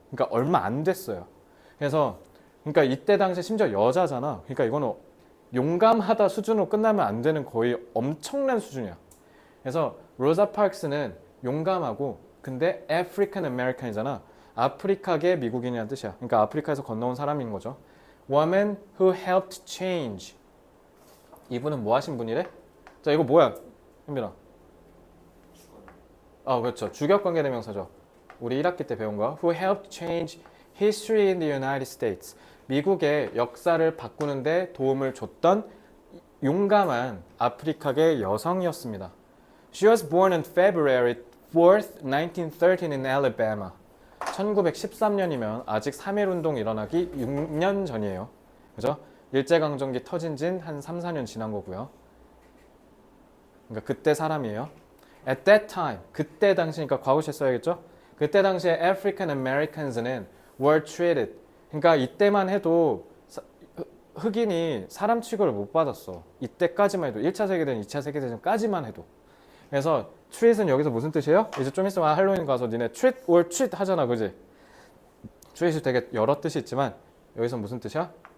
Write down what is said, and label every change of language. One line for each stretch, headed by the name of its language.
Korean: 그러니까 얼마 안 됐어요. 그래서 그러니까 이때 당시에 심지어 여자잖아. 그러니까 이거는 용감하다 수준으로 끝나면 안 되는 거의 엄청난 수준이야. 그래서 로자 파크스는 용감하고 근데 아프리칸 아메리칸이잖아. 아프리카계 미국인이라는 뜻이야. 그러니까 아프리카에서 건너온 사람인 거죠.
English: Woman who helped change.
Korean: 이분은 뭐 하신 분이래? 자, 이거 뭐야? 현빈아. 그렇죠. 주격관계 대명사죠. 우리 1학기 때 배운 거야.
English: Who helped change history in the United States.
Korean: 미국의 역사를 바꾸는데 도움을 줬던 용감한 아프리카계 여성이었습니다.
English: She was born on February 4th, 1913 in Alabama.
Korean: 1913년이면 아직 3.1운동 일어나기 6년 전이에요. 그죠? 일제강점기 터진 지는 한 3, 4년 지난 거고요. 그러니까 그때 사람이에요.
English: At that time,
Korean: 그때 당시니까 과거시에 써야겠죠? 그때 당시에 African Americans는
English: were treated.
Korean: 그러니까 이때만 해도 흑인이 사람 취급을 못 받았어. 이때까지만 해도 1차 세계대전, 2차 세계대전까지만 해도. 그래서 treat은 여기서 무슨 뜻이에요? 이제 좀 있으면 할로윈 가서 니네
English: treat or treat
Korean: 하잖아, 그지? treat이 되게 여러 뜻이 있지만 여기서 무슨 뜻이야?